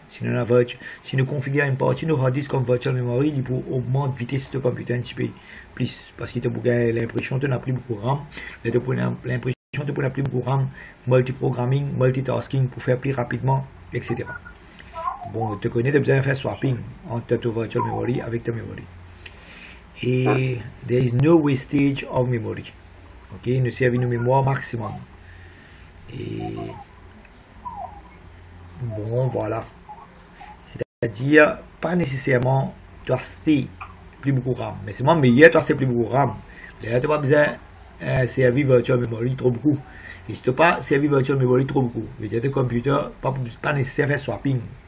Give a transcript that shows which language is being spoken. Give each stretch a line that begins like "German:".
French: Si nous configurons une partie de hard disk comme virtual memory, il peut augmenter la vitesse de computer un petit peu plus. Parce que tu as l'impression que tu n'as plus beaucoup RAM, tu as l'impression de pour la plus beaucoup RAM, multiprogramming, multitasking pour faire plus rapidement, etc. Bon, tu connais, tu as besoin de faire swapping entre ta virtual memory avec ta memory.
English: Et there is no wastage of memory.
French: Ok, nous servons une mémoire maximum. Et bon, voilà. C'est-à-dire, pas nécessairement tu as plus beaucoup RAM, mais c'est moins meilleur tu as plus beaucoup RAM. Là, tu n'as pas besoin servir virtual memory trop beaucoup. Et si tu n'as pas servi virtual memory trop beaucoup, veut-dire que le computer pas nécessaire faire swapping.